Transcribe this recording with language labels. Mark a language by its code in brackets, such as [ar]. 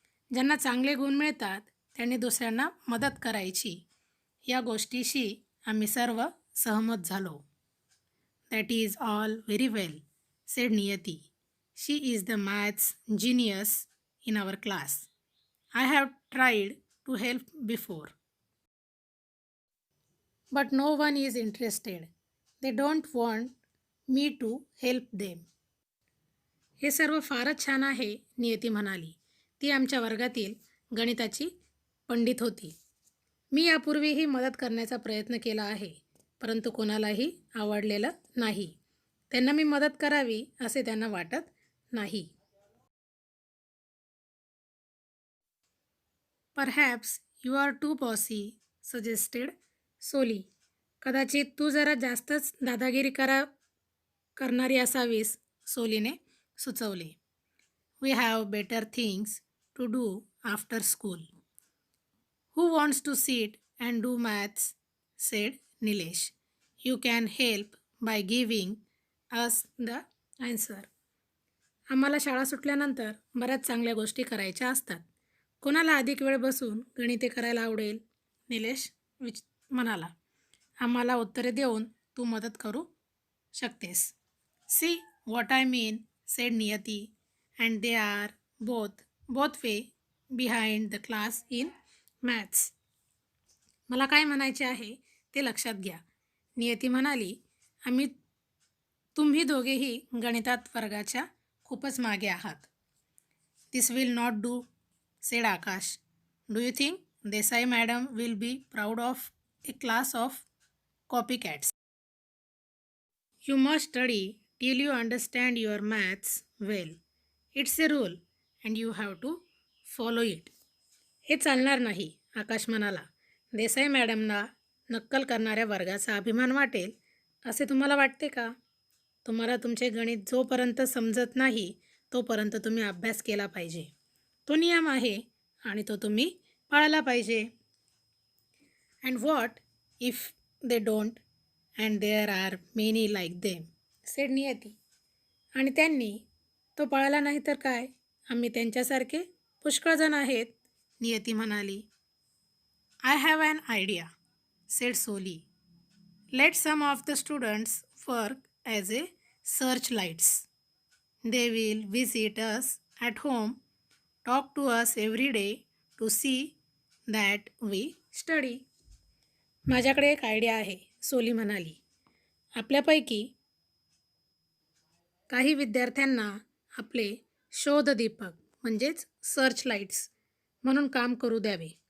[mr] ज्यांना चांगले गुण मिळतात त्यांनी दुसऱ्यांना मदत करायची. या गोष्टीशी आम्ही सर्व सहमत झालो. [en] that is all very well, said [mr] Niyati. [en] She is the maths genius in our class. I have tried to help before. But no one is interested. They don't want me to help them. [mr] हे सर्व फारच छान आहे, नियती म्हणाली. ती आमच्या वर्गातील गणिताची पंडित होती. मी यापूर्वीही मदत करण्याचा प्रयत्न केला आहे, परंतु कोणालाही आवडलेलं नाही. त्यांना मी मदत करावी असे त्यांना वाटत नाही. [en] Perhaps you are too bossy, suggested Soli. [mr] कदाचित तू जरा जास्तच दादागिरी करणारी असावीस, सोलीने सुचवले. [en] We have better things to do after school. Who wants to sit and do maths? said Nilesh. You can help by giving us the answer. [mr] आम्हाला शाळा सुटल्यानंतर बऱ्याच चांगल्या गोष्टी करायच्या असतात. कोणाला अधिक वेळ बसून गणिते करायला आवडेल? निलेश म्हणाला. आम्हाला उत्तरे देऊन तू मदत करू शकतेस. [en] See what I mean, said Niyati. And they are both way behind the class in maths. [mr] मला काय म्हणायचे आहे ते लक्षात घ्या, नियती म्हणाली. तुम्ही दोघेही गणितात वर्गाच्या खूपच मागे आहात. [en] This will not do, said Akash. Do you think Desai madam will be proud of a class of copycats? You must study till you understand your maths well. It's a rule and you have to follow it. [mr] हे चालणार नाही. आकाश म्हणाला. देसाई मॅडमना नक्कल करणाऱ्या वर्गाचा अभिमान वाटेल असे तुम्हाला वाटते का? तुम्हाला तुमचे गणित जोपर्यंत समजत नाही तोपर्यंत तुम्ही अभ्यास केला पाहिजे. तो नियम आहे आणि तो तुम्ही पाळला पाहिजे. [en] And what if they don't and there are many like them, said Niyati. [mr] आणि त्यांनी तो पाळला नाही तर काय? आम्ही त्यांच्यासारखे पुष्कळ जण आहेत, नियती म्हणाली. [en] I have an idea, said Soli. Let some of the students work as a search lights. They will visit us at home, talk to us every day to see that we study. [mr] माझ्याकडे एक idea आहे, सोली म्हणाली. आपल्यापैकी काही विद्यार्थ्यांना आपले शोधदीपक म्हणजेच search lights म्हणून काम करू द्यावे.